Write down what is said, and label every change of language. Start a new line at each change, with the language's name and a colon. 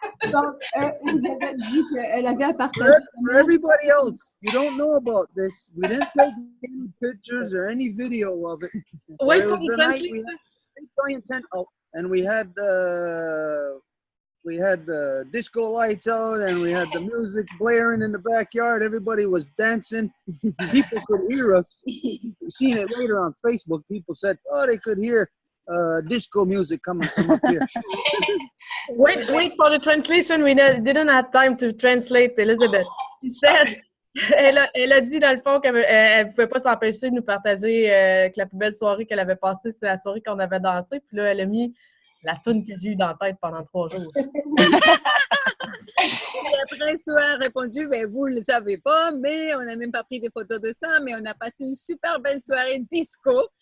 French: Donc, Elisabeth dit qu'elle avait partagé.
English: For everybody else, you don't know about this. We didn't take any pictures or any video of it. It was the night we had a giant tent out, and we had the disco lights out, and we had the music blaring in the backyard. Everybody was dancing. People could hear us. We've seen it later on Facebook. People said, "Oh, they could hear disco music coming from up here." Wait for the translation. We didn't have time to translate, Elizabeth. She said,
French: elle a dit dans le fond qu'elle ne pouvait pas s'empêcher de nous partager que la plus belle soirée qu'elle avait passée, c'est la soirée qu'on avait dansé. Puis là, elle a mis la toune que j'ai eue dans la tête pendant 3 jours. après, Stu a répondu, ben, vous ne le savez pas, mais on n'a même pas pris des photos de ça, mais on a passé une super belle soirée disco.